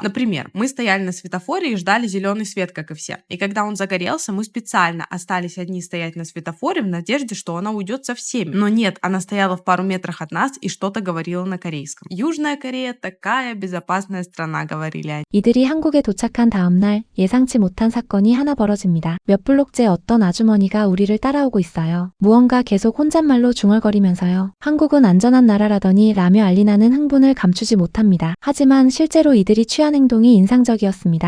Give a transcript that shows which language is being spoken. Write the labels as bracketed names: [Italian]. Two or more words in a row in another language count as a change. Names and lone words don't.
[Russian] Например, мы стояли на светофоре и ждали зеленый свет, как и все. И когда он загорелся, мы специально остались одни стоять на светофоре в надежде, что она уйдет со всеми. Но нет, она стояла в пару метрах от нас и что-то говорила на корейском. Южная Корея такая безопасная страна, говорили они. [Korean] 이들이 한국에 도착한 다음날 예상치 못한 사건이 하나 벌어집니다. 몇 블록째 어떤 아주머니가 우리를 따라오고 있어요. 무언가 계속 혼잣말로 중얼거리면서요. 한국은 안전한 나라라더니 라며 알리나는 흥분을 감추지 못합니다. 하지만 실제로 이들이 취한 행동이 인상적이었습니다.